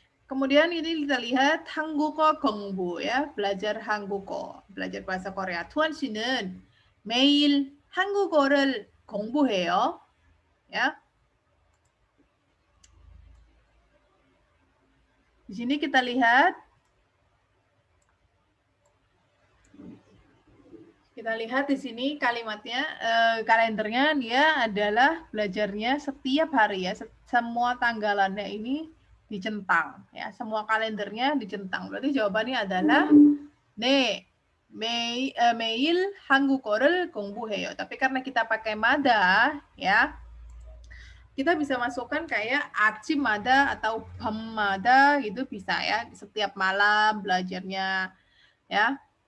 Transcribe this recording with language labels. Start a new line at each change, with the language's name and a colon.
Indonesian: Kemudian ini kita lihat
Korean: 한국어 공부
Indonesian: ya, belajar 한국어, belajar bahasa Korea.
Korean: 투원 씨는 매일 한국어를 공부해요.
Indonesian: Ya. Di sini kita lihat di sini kalimatnya, kalendernya dia adalah belajarnya setiap hari ya, semua tanggalannya ini dicentang ya, semua kalendernya dicentang. Berarti jawabannya adalah
Korean: 네, 매일 한국어를 공부해요.
Indonesian: Tapi karena kita pakai mada ya, kita bisa masukkan kayak 아침마다 atau 밤마다 gitu bisa ya, setiap malam belajarnya ya.